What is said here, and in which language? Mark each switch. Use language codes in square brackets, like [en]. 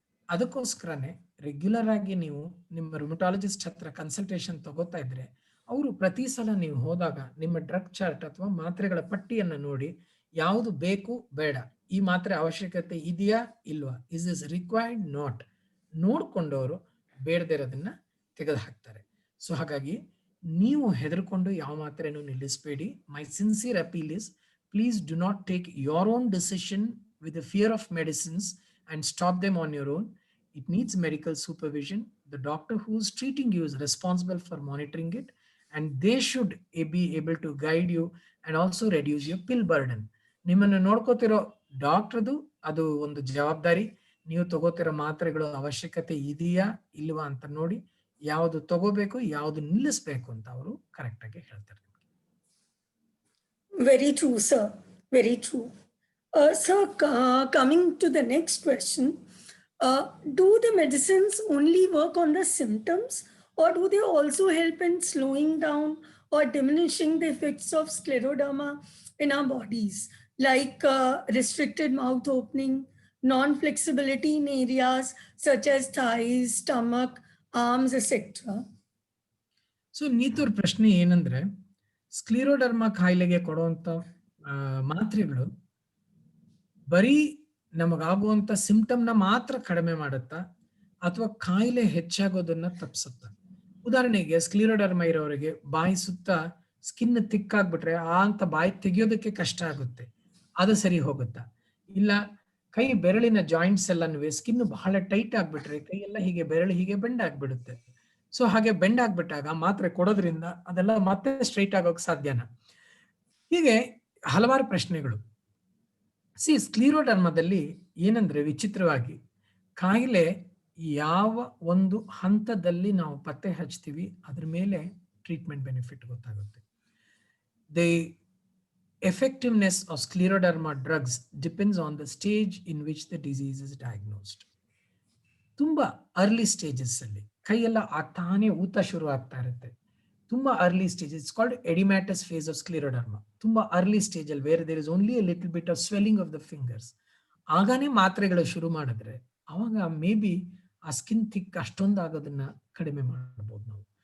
[kn] ಅದಕ್ಕೋಸ್ಕರನೇ ರೆಗ್ಯುಲರ್ ಆಗಿ ನೀವು ನಿಮ್ಮ ರುಮಟಾಲಜಿಸ್ಟ್ ಹತ್ರ ಕನ್ಸಲ್ಟೇಷನ್ ತಗೋತಾ ಇದ್ರೆ ಅವರು ಪ್ರತಿ ಸಲ ನೀವು ಹೋದಾಗ ನಿಮ್ಮ ಡ್ರಗ್ ಚಾರ್ಟ್ ಅಥವಾ ಮಾತ್ರೆಗಳ ಪಟ್ಟಿಯನ್ನು ನೋಡಿ ಯಾವುದು ಬೇಕು ಬೇಡ, ಈ ಮಾತ್ರೆ ಅವಶ್ಯಕತೆ ಇದೆಯಾ ಇಲ್ವಾ, [en] is is required not, [kn] ನೋಡ್ಕೊಂಡವರು ಬೇಡದೇ ಇರೋದನ್ನ ತೆಗೆದು ಹಾಕ್ತಾರೆ. ಸೊ ಹಾಗಾಗಿ ನೀವು ಹೆದರ್ಕೊಂಡು ಯಾವ ಮಾತ್ರೆನೂ ನಿಲ್ಲಿಸಬೇಡಿ. [en] My sincere appeal is, please do not take your own decision with the fear of medicines and stop them on your own. It needs medical supervision. The doctor who is treating you is responsible for monitoring it, and they should be able to guide you and also reduce your pill burden. [kn] ನಿಮ್ಮನ್ನು ನೋಡ್ಕೋತಿರೋ ಡಾಕ್ಟರ್ದು ಅದು ಒಂದು ಜವಾಬ್ದಾರಿ. ನೀವು ತಗೋತಿರೋ ಮಾತ್ರೆಗಳು ಅವಶ್ಯಕತೆ ಇದೆಯಾ ಇಲ್ವಾ ಅಂತ ನೋಡಿ ಯಾವುದು ತಗೋಬೇಕು ಯಾವುದು ನಿಲ್ಲಿಸಬೇಕು ಅಂತ ಅವರು ಕರೆಕ್ಟ್ ಆಗಿ ಹೇಳ್ತಾರೆ. [en] Very true, sir. Very true. So coming to the next question, do the medicines only work on the symptoms, or do they also help in slowing down or diminishing the effects of scleroderma in our bodies, like restricted mouth opening, non-flexibility in areas such as thighs, stomach, arms, etc.? [kn] So ನೀತೂರ್ ಪ್ರಶ್ನೆ ಏನಂದ್ರೆ, ಸ್ಕ್ಲಿರೋಡರ್ಮಾ ಕಾಯಿಲೆಗೆ ಕೊಡುವಂತ ಮಾತ್ರೆಗಳು ಬರೀ ನಮಗಾಗುವಂತ ಸಿಂಪ್ಟಮ್ನ ಮಾತ್ರ ಕಡಿಮೆ ಮಾಡುತ್ತಾ ಅಥವಾ ಕಾಯಿಲೆ ಹೆಚ್ಚಾಗೋದನ್ನ ತಪ್ಪಿಸುತ್ತಾ? ಉದಾಹರಣೆಗೆ ಸ್ಕ್ಲಿರೋಡರ್ಮಾ ಇರೋರಿಗೆ ಬಾಯಿ ಸುತ್ತ ಸ್ಕಿನ್ ತಿಕ್ಕಾಗ್ಬಿಟ್ರೆ ಅಂತ ಬಾಯಿ ತೆಗಿಯೋದಕ್ಕೆ ಕಷ್ಟ ಆಗುತ್ತೆ, ಅದು ಸರಿ ಹೋಗುತ್ತಾ? ಇಲ್ಲ ಕೈ ಬೆರಳಿನ ಜಾಯಿಂಟ್ಸ್ ಎಲ್ಲನೂ ಸ್ಕಿನ್ ಬಹಳ ಟೈಟ್ ಆಗ್ಬಿಟ್ರೆ ಕೈ ಎಲ್ಲ ಹೀಗೆ ಬೆರಳು ಹೀಗೆ ಬೆಂಡ್ ಆಗ್ಬಿಡುತ್ತೆ. ಸೊ ಹಾಗೆ ಬೆಂಡ್ ಆಗ್ಬಿಟ್ಟಾಗ ಮಾತ್ರೆ ಕೊಡೋದ್ರಿಂದ ಅದೆಲ್ಲ ಮತ್ತೆ ಸ್ಟ್ರೈಟ್ ಆಗೋಕ್ ಸಾಧ್ಯನಾ? ಹೀಗೆ ಹಲವಾರು ಪ್ರಶ್ನೆಗಳು. ಸ್ಕ್ಲಿರೋಡರ್ಮಾದಲ್ಲಿ ಏನಂದ್ರೆ ವಿಚಿತ್ರವಾಗಿ ಕಾಯಿಲೆ ಯಾವ ಒಂದು ಹಂತದಲ್ಲಿ ನಾವು ಪತ್ತೆ ಹಚ್ತೀವಿ ಅದ್ರ ಮೇಲೆ ಟ್ರೀಟ್ಮೆಂಟ್ ಬೆನಿಫಿಟ್ ಗೊತ್ತಾಗುತ್ತೆ. [en] The effectiveness of scleroderma drugs depends on the stage in which the disease is diagnosed. [kn] ತುಂಬಾ ಅರ್ಲಿ ಸ್ಟೇಜಸ್ ಅಲ್ಲಿ ಕೈಯೆಲ್ಲ ತಾನೇ ಊತ ಶುರು ಆಗ್ತಾ ಇರುತ್ತೆ. [en] ತುಂಬಾ early stage, it's called edematous phase of scleroderma. [kn] ತುಂಬಾ ಅರ್ಲಿ ಸ್ಟೇಜ್ ಅಲ್ಲಿ [en] where there is only a little bit of swelling of the fingers, [kn] ಆಗಾನೇ ಮಾತ್ರೆಗಳು ಶುರು ಮಾಡಿದ್ರೆ ಅವಾಗ ಮೇ ಬಿ ಆ ಸ್ಕಿನ್ ಥಿಕ್ ಅಷ್ಟೊಂದು ಆಗೋದನ್ನ ಕಡಿಮೆ ಮಾಡಬಹುದು ನಾವು.